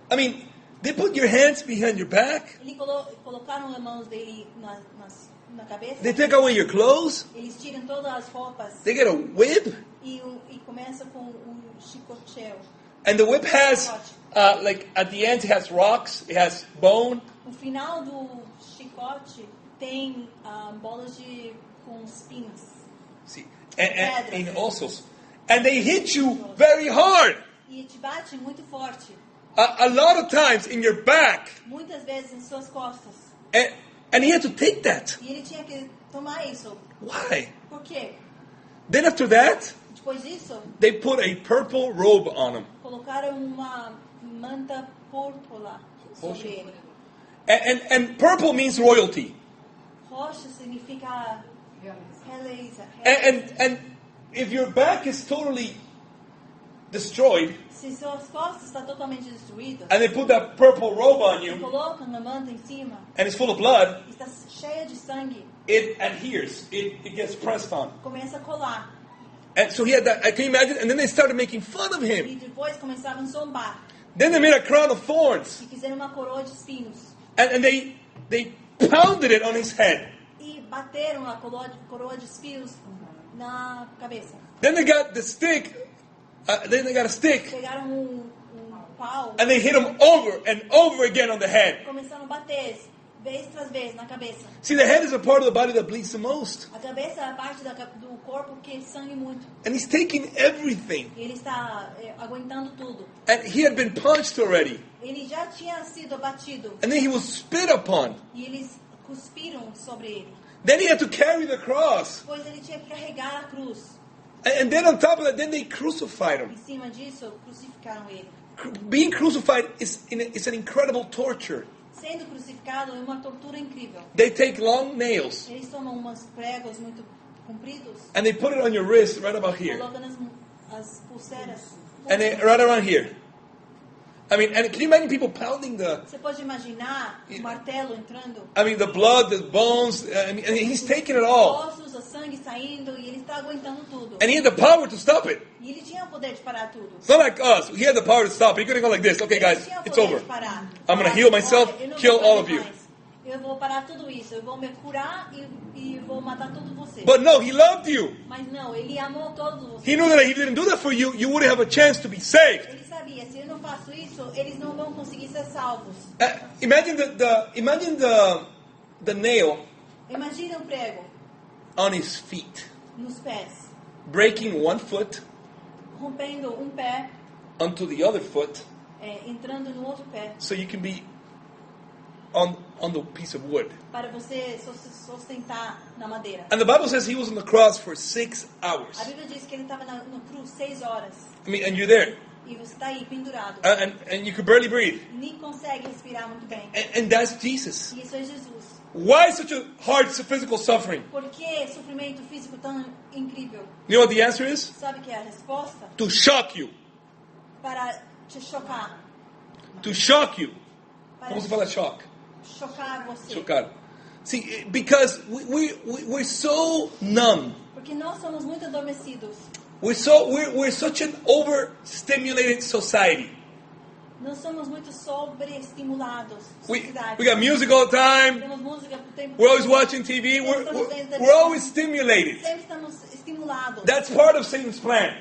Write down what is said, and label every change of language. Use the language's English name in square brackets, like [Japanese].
[English] I mean, they put your hands behind your back. [Portuguese] Ele colocaram as mãos dele na cabeça. [English] They take away your clothes. [Portuguese] Eles tiram todas as roupas [English] They get a whip. [Portuguese] e começa com um chicoteio. [English] And the whip has, like, at the end, it has rocks. It has bone. [Portuguese] No final do chicote tem bolas com espinhos. [English] See, and also, and they hit you very hard. [Portuguese] E te bate muito forte. [English] A lot of times in your back. [Portuguese] Muitas vezes em suas costas. [English] And he had to take that. [Portuguese] E ele tinha que tomar isso. [English] Why? [Portuguese] Por quê? [English] Then after that, [Portuguese] Depois disso, [English] they put a purple robe on him. [Portuguese] colocaram uma manta púrpura sobre ele. [English] And purple means royalty. [Portuguese] Roxa significa realeza. [English] And if your back is totally destroyed, [Portuguese] Se suas costas estão totalmente destruídas, [English] and they put that purple robe on you, [Portuguese] colocam uma manta em cima, [English] and it's full of blood, [Portuguese] está cheia de sangue, [English] it adheres. It gets pressed on. [Portuguese] começa a colar. [English] And so he had that. Can you imagine? And then they started making fun of [Portuguese] E [English] him. [Portuguese] depois começavam a zombar. [English] Then they made a crown of thorns, [Portuguese] E fizeram uma coroa de espinhos. [English] and they pounded it on his head. [Portuguese] E bateram a coroa de espinhos na cabeça. [English] Then they got the stick. Then they got a stick, [Portuguese] Pegaram pau, [English] and they hit him over and over again on the head. [Portuguese] começaram a bater vez tras vez na cabeça. [English] See, the head is a part of the body that bleeds the most. [Portuguese] A cabeça é a parte do corpo que sangue muito. [English] And he's taking everything. [Portuguese] E ele está aguentando tudo. [English] And he had been punched already. [Portuguese] Ele já tinha sido abatido. [English] And then he was spit upon. [Portuguese] E eles cuspiram sobre ele. [English] Then he had to carry the cross. [Portuguese] Pois ele tinha que carregar a cruz. [English] And then on top of that, then they crucified him. [Portuguese] Em cima disso, crucificaram ele. [English] Being crucified is an incredible torture. [Portuguese] Sendo crucificado é uma tortura incrível. [English] They take long nails [Portuguese] Eles tomam umas pregos muito compridos. [English] and they put it on your wrist right about here. [Portuguese] Colocam as pulseiras. [English] And they, right around here. I mean, and can you imagine people pounding [Portuguese] Você pode imaginar o martelo entrando? [English] the blood, the bones, and he's taking it all. [Portuguese] Ossos, o sangue saindo e ele está aguentando tudo. [English] And he had the power to stop it. [Portuguese] E ele tinha o poder de parar tudo. [English] It's not like us. He had the power to stop it. He couldn't go like this. Okay, guys, [Portuguese] Ele tinha o [English] it's [Portuguese] poder [English] over. [Portuguese] de parar. [English] I'm going to heal myself, [Portuguese] Olha, eu não [English] kill [Portuguese] vou [English] all [Portuguese] fazer [English] of you. [Portuguese] mais. Eu vou parar tudo isso. Eu vou me curar e vou matar todos vocês. [English] But no, he loved you. [Portuguese] Mas não, ele amou todos vocês. [English] He knew that if he didn't do that for you, you wouldn't have a chance to be saved. [Portuguese] Ele sabia, se eu não faço isso, eles não vão conseguir ser salvos. [English] Imagine the nail [Portuguese] Imagina um prego [English] on his feet, [Portuguese] nos pés, [English] breaking one foot [Portuguese] rompendo um pé, [English] onto the other foot, [Portuguese] entrando no outro pé, [English] so you can be on the piece of wood. [Portuguese] para você sustentar na madeira. [English] And the Bible says he was on the cross for 6 hours. [Portuguese] A Bíblia diz que ele estava na cruz 6 horas. [English] And you're there, [Portuguese] E você está aí pendurado. [English] and you could barely breathe. [Portuguese] Nem consegue respirar muito bem. [English] And that's Jesus. [Portuguese] E isso é Jesus. [English] Why such a hard physical suffering? [Portuguese] Por que sofrimento físico tão incrível? [English] You know what the answer is? [Portuguese] Sabe que é a resposta? [English] To shock you. [Portuguese] Para te chocar. [English] To shock you. [Portuguese] Para Como se fala shock? chocar você. Chocar. [English] See, because we're so numb. [Portuguese] Porque nós somos muito adormecidos. [English] We're such an overstimulated society. [Portuguese] Nós somos muito sobreestimulados. [English] We [Portuguese] Sociedade. [English] got music all the time. [Portuguese] Temos música o tempo [English] We're always [Portuguese] todo. [English] watching TV. We're always stimulated. [Portuguese] Sempre estamos estimulados. [English] That's part of Satan's plan.